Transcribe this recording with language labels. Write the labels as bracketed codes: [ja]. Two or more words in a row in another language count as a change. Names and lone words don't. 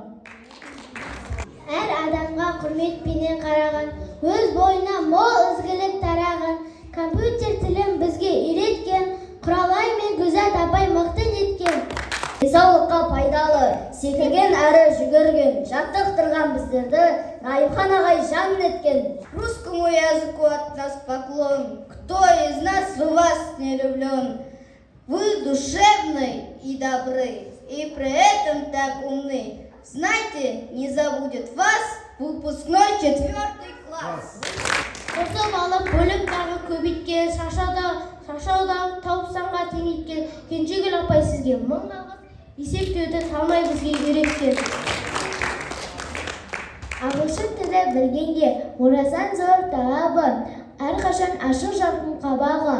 [kk] Әр адамға құрметпенен қараған, өз бойына мол ізгілік тараған, компьютер тілін бізге үйреткен, Құралай мен Гүзат апай мықты неткен. Денсаулыққа пайдалы, секірген әрі жүгірген, жаттықтырған біздерді Райымхан ағай жан еткен. [ru] Русскому языку от нас поклон, кто из нас в вас не влюблен. Вы душевны и добры, и при этом так умны. Знайте, не забудет вас выпускной 4 класс. [kk] Қосып алып бөліп тағы көбейткен, шашаудан тауыпсанға теңеткен, Кенжегүл апай сізге мың алғыс, есептеуді талмай бізге үйреткен. Ағылшын тілі білгенге орасан зор талабы, әрқашан ашық жарқын қабағы.